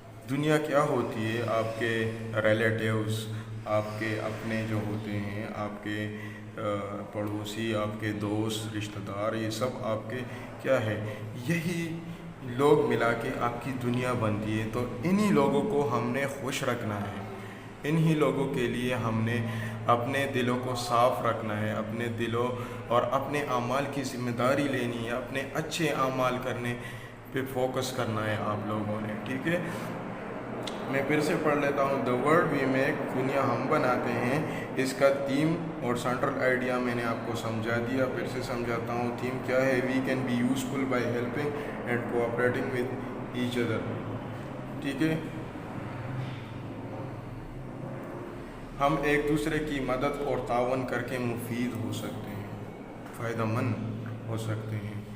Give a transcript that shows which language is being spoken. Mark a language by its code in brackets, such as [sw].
[ur] دنیا کیا ہوتی ہے؟ آپ کے ریلیٹیوز, آپ کے اپنے جو ہوتے ہیں, آپ کے پڑوسی, آپ کے دوست, رشتہ دار, یہ سب آپ کے کیا ہے, یہی لوگ ملا کے آپ کی دنیا بنتی ہے. تو انہی لوگوں کو ہم نے خوش رکھنا ہے, انہی لوگوں کے لیے ہم نے اپنے دلوں کو صاف رکھنا ہے, اپنے دلوں اور اپنے اعمال کی ذمہ داری لینی ہے, اپنے اچھے اعمال کرنے پہ فوکس کرنا ہے آپ لوگوں نے. ٹھیک ہے, میں پھر سے پڑھ لیتا ہوں. [en] the world we make, [ur] دنیا ہم بناتے ہیں. اس کا تھیم اور سینٹرل آئیڈیا میں نے آپ کو سمجھا دیا, پھر سے سمجھاتا ہوں. تھیم کیا ہے؟ [en] We can be useful by helping and cooperating with each other. [ur] ٹھیک ہے, ہم ایک دوسرے کی مدد اور تعاون کر کے مفید ہو سکتے ہیں, فائدہ مند ہو سکتے ہیں.